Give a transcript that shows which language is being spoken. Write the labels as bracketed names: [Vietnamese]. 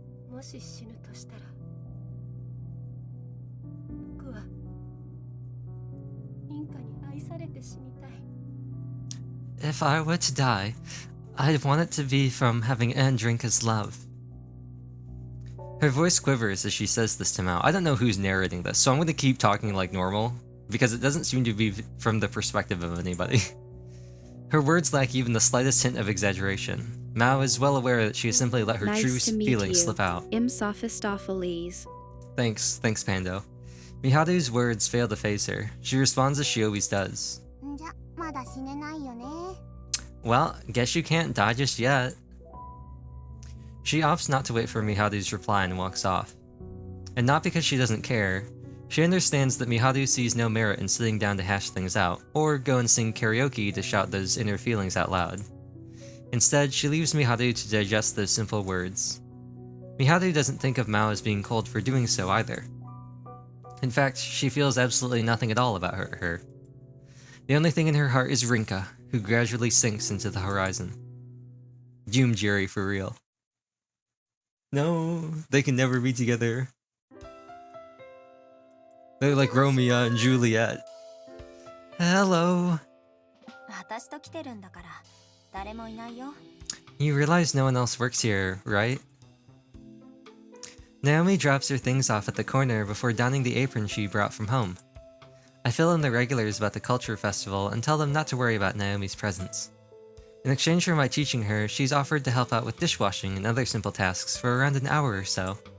[Japanese] もし死ぬとしたら、僕はインカに愛されて死にたい。 [English] If I were to die, I'd want it to be from having earned Rinka's love. Her voice quivers as she says this to Mao. I don't know who's narrating this, so I'm going to keep talking like normal, because it doesn't seem to be from the perspective of anybody. Her words lack even the slightest hint of exaggeration. Mao is well aware that she has simply let her true Nice to meet feelings you. slip out. M. Sophistopheles. Thanks Pando. Miharu's words fail to faze her. She responds as she always does. [Japanese] んじゃ、まだ死ねないよね。 [English] Well, guess you can't die just yet. She opts not to wait for Miharu's reply and walks off. And not because she doesn't care. She understands that Miharu sees no merit in sitting down to hash things out, or go and sing karaoke to shout those inner feelings out loud. Instead, she leaves Miharu to digest those simple words. Miharu doesn't think of Mao as being cold for doing so either. In fact, she feels absolutely nothing at all about her. The only thing in her heart is Rinka, who gradually sinks into the horizon. Doom Jerry for real. No, they can never be together. They're like Romeo and Juliet. Hello. [Japanese] 私と来てるんだから誰もいないよ。 [English] You realize no one else works here, right? Naomi drops her things off at the corner before donning the apron she brought from home. I fill in the regulars about the culture festival and tell them not to worry about Naomi's presence. In exchange for my teaching her, she's offered to help out with dishwashing and other simple tasks for around an hour or so.